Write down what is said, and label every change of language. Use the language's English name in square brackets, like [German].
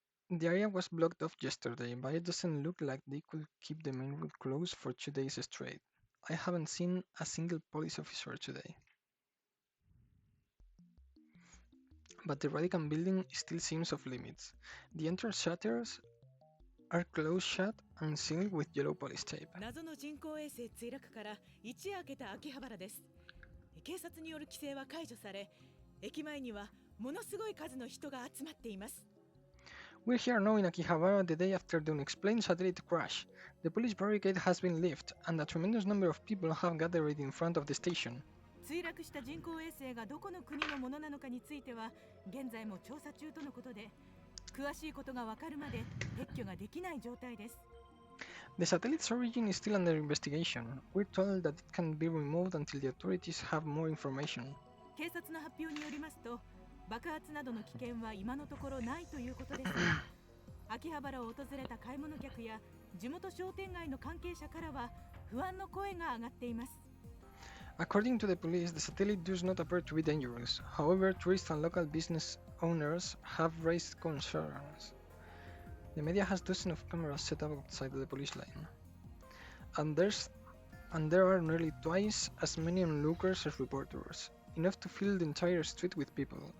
[English] The area was blocked off yesterday, but it doesn't look like they could keep the main road closed for 2 days straight. I haven't seen a single police officer today. But the Radican building still seems off limits. The entrance shutters are closed shut and sealed with yellow police tape. [Japanese] 謎の人工衛星墜落から一夜明けた秋葉原です。警察による規制は解除され、駅前にはものすごい数の人が集まっています。 [English] We're here now in Akihabara the day after the unexplained satellite crash. The police barricade has been lifted, and a tremendous number of people have gathered in front of the station. [Japanese] 墜落した人工衛星がどこの国のものなのかについては現在も調査中とのことで、詳しいことがわかるまで撤去ができない状態です。 [English] The satellite's origin is still under investigation. We're told that it can be removed until the authorities have more information. [Japanese] 警察の発表によりますと、爆発などの危険は今のところないということですが、秋葉原を訪れた買い物客や地元商店街の関係者からは不安の声が上がっています。 [English] According to the police, the satellite does not appear to be dangerous. However, tourists and local business owners have raised concerns. The media has dozens of cameras set up outside the police line, and there are nearly twice as many onlookers as reporters, enough to fill the entire street with people.